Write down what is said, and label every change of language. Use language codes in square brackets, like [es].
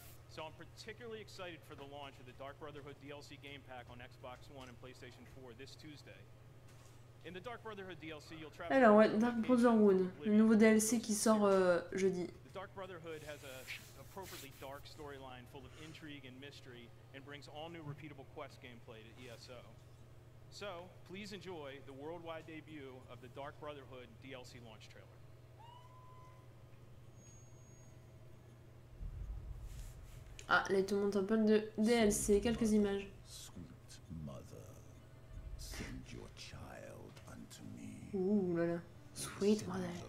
[en] So I'm particularly excited for the launch of the Dark Brotherhood DLC game pack on Xbox One and PlayStation 4 this Tuesday. In the Dark Brotherhood DLC, you'll travel. [fr] Alors ouais, Dark Brotherhood, le nouveau DLC qui sort jeudi. [en] The Dark Brotherhood has a appropriately dark storyline full of intrigue and mystery and brings all new repeatable quest gameplay to ESO. So, please enjoy the worldwide debut of the Dark Brotherhood DLC launch trailer. [fr] Ah, là il te montre un peu de DLC, quelques images. Ouh là là, Sweet Mother.